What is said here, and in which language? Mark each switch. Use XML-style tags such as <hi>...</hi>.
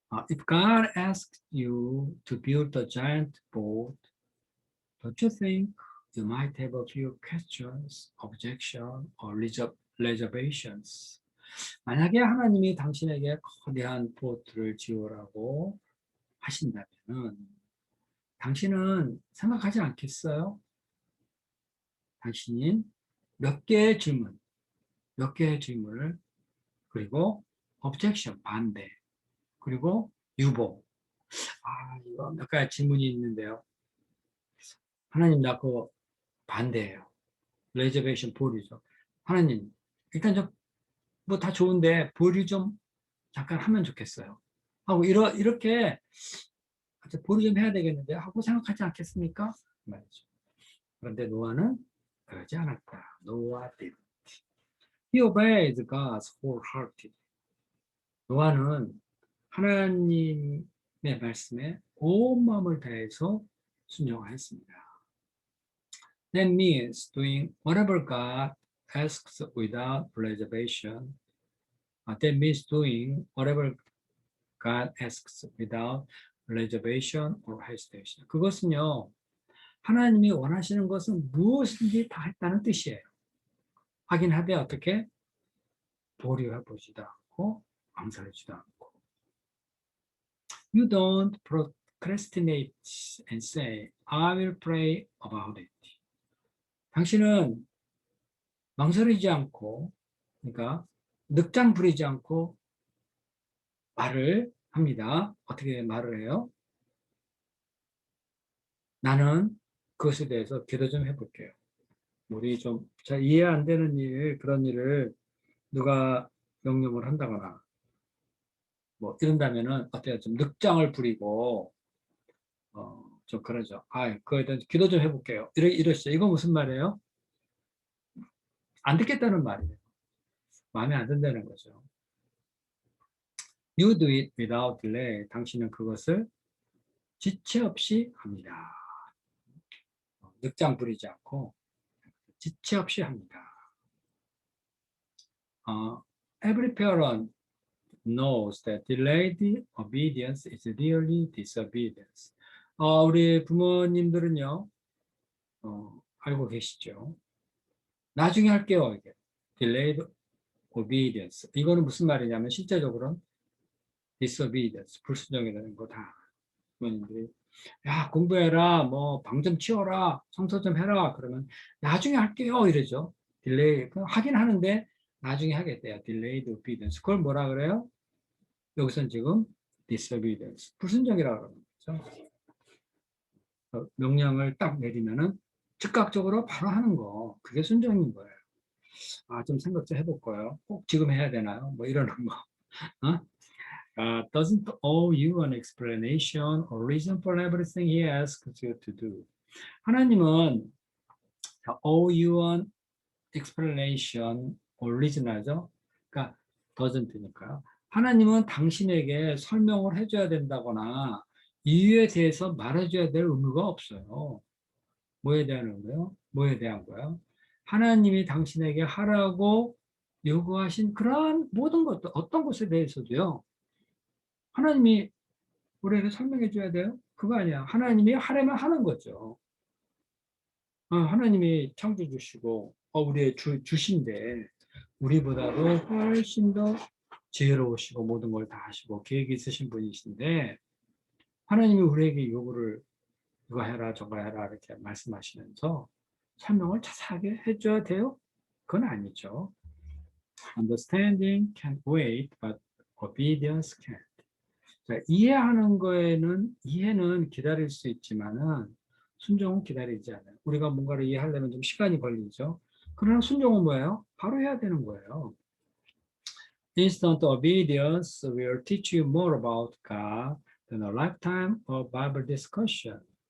<en>If God asked you to build a giant boat, don't you think you might have a few questions, objections, or reservations?</en> <ko>만약에 하나님이 당신에게 거대한 보트를 지으라고 하신다면 당신은 생각하지 않겠어요? 당신이 몇 개의 질문을 그리고 objection, 반대, 그리고 유보. 이거 몇 가지 질문이 있는데요. 하나님, 나 그거 반대예요. reservation, 보류죠. 하나님, 일단 좀 뭐 다 좋은데 보류 좀 잠깐 하면 좋겠어요. 하고 이렇게 보류 좀 해야 되겠는데 하고 생각하지 않겠습니까? 말이죠. 그런데 노아는 그러지 않았다.</ko> <en>노아 did. He obeyed God's wholehearted.</en> <ko>노아는 하나님의 말씀에 온 마음을 다해서 순종하였습니다.</ko> <en>That means doing whatever God asks without reservation. That means doing whatever God asks without reservation or hesitation.</en> <ko>그것은요, 하나님이 원하시는 것은 무엇인지 다 했다는 뜻이에요. 확인하되 어떻게? 보류해 보지도 않고 망설이지도 않고.</ko> <en>You don't procrastinate and say, I will pray about it.</en> <ko>당신은 망설이지 않고, 그러니까 늑장 부리지 않고 말을 합니다. 어떻게 말을 해요? 나는 그것에 대해서 기도 좀 해볼게요. 우리 좀 잘 이해 안 되는 그런 일을 누가 명령을 한다거나 뭐 이런다면은 어때요? 좀 늑장을 부리고 좀 그러죠. 그거에 대해서 기도 좀 해볼게요. 이러시죠. 이거 무슨 말이에요? 안 듣겠다는 말이에요. 마음에 안 든다는 거죠.</ko> <en>You do it without delay.</en> <ko>당신은 그것을 지체 없이 합니다. 늑장 부리지 않고 지체 없이 합니다.</ko> <en>Every parent knows that delayed obedience is really disobedience.</en> <ko>우리 부모님들은요, 알고 계시죠? 나중에 할게요. 이게.</ko> <en>delayed obedience.</en> <ko>이거는 무슨 말이냐면 실제적으로는 disobedience, 불순종이라는 거 다 부모님들이 야 공부해라, 뭐 방 좀 치워라, 청소 좀 해라 그러면 나중에 할게요 이러죠. 딜레이 하긴 하는데 나중에 하겠대요.</ko> <en>delayed obedience.</en> <ko>그걸 뭐라 그래요? 여기서는 지금 disobedience, 불순종이라고 그러는 거죠. 명령을 딱 내리면은 즉각적으로 바로 하는 거, 그게 순종인 거예요. 좀 생각 좀 해볼 거예요. 꼭 지금 해야 되나요? 뭐 이러는 거. 어?</ko> <en>Doesn't owe you an explanation or reason for everything he asks you to do.</en> <ko>하나님은</ko> <en>owe you an explanation or reason</en> <ko>하죠. 그러니까 doesn't니까요. 하나님은 당신에게 설명을 해줘야 된다거나 이유에 대해서 말해줘야 될 의무가 없어요. 뭐에 대한 의무요? 뭐에 대한 거요? 하나님이 당신에게 하라고 요구하신 그러한 모든 것도 어떤 것에 대해서도요. 하나님이 우리에게 설명해 줘야 돼요? 그거 아니야. 하나님이 하려면 하는 거죠. 하나님이 창조 주시고 우리의 주신데 우리보다도 훨씬 더 지혜로우시고 모든 걸 다 하시고 계획이 있으신 분이신데 하나님이 우리에게 요구를 이거 해라 저거 해라 이렇게 말씀하시면서 설명을 자세하게 해줘야 돼요? 그건 아니죠.</ko> <en>Understanding can wait, but obedience can't.</en> <ko>자, 이해하는 거에는 이해는 기다릴 수 있지만은 순종은 기다리지 않아요. 우리가 뭔가를 이해하려면 좀 시간이 걸리죠. 그러나 순종은 뭐예요? 바로 해야 되는 거예요.</ko> <en>Instant obedience will teach you more about God than a lifetime of Bible discussion.</en>